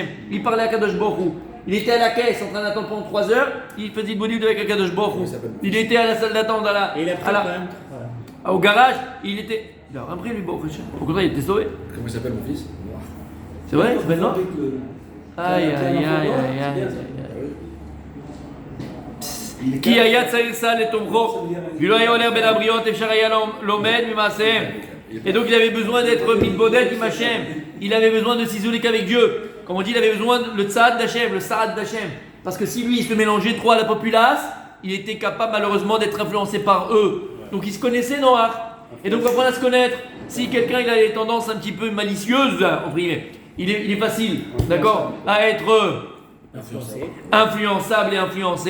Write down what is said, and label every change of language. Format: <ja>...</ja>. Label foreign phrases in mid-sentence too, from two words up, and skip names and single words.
<fr>Il parlait à</fr> <he>הקדוש ברוך הוא.</he> <fr>Il était à la caisse en train d'attendre pendant 3 heures, il faisait le body avec</fr> <he>הקדוש ברוך הוא.</he> <fr>Il était à la salle d'attente au garage, il était. Il a rien pris lui,</fr> <he>ברוך השם.</he> <fr>Au contraire, il était sauvé. Comment il s'appelle mon fils? Noir. C'est vrai, il s'appelle Noir. Aïe.</fr> <he>כי היה צריך סל לתומכו, ולא היה הולך בין הבריות, אפשר היה לומד ממעשיהם.</he> <fr>Et donc il avait besoin d'être</fr> <he>מתבודד עם השם.</he> <fr>Il avait besoin de s'isoler qu'avec Dieu. Comme on dit, il avait besoin le tzad d'Hachem, le saad d'Hachem. Parce que si lui il se mélangeait trop à la populace, il était capable malheureusement d'être influencé par eux. Donc il se connaissait Noach. Et donc on apprend à se connaître. Si quelqu'un il a des tendances un petit peu malicieuses, il est facile, d'accord, à être influençable et influencé.</fr>